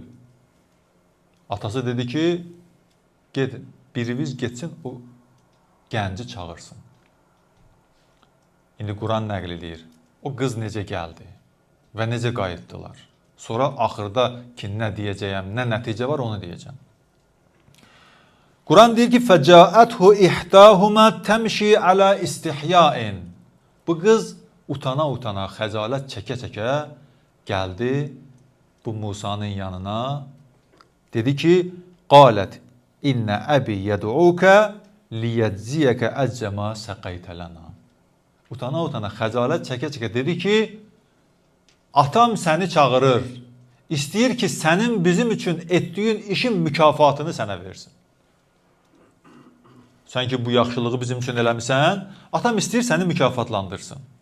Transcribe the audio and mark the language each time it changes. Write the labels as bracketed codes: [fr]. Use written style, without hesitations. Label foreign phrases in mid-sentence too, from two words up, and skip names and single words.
[az] Atası dedi ki, gedin, biriniz getsin, o gənci çağırsın. İndi Quran nəql edir. O qız necə gəldi və necə qayıtdılar. Sonra axırda ki, nə deyəcəyəm, nə nəticə var, onu deyəcəm. Quran deyir ki, [ar] فَجَاءَتْهُ إِحْدَاهُمَا تَمْشِي عَلَى إِسْتِحْيَاءٍ. [az] Bu qız utana-utana, xəcalət çəkə-çəkə gəldi bu Musanın yanına. Dedi ki, [ar] قَالَتْ إِنَّ أَبِي يَدْعُوكَ لِيَجْزِيَكَ أَجَّمَا سَقَيْتَ لَنَا. [az] Utana-utana, xəcalət çəkə-çəkə dedi ki, atam səni çağırır, istəyir ki, sənin bizim üçün etdiyin işin mükafatını sənə versin. Sən ki, bu yaxşılığı bizim üçün eləmisən, atam istəyir səni mükafatlandırsın.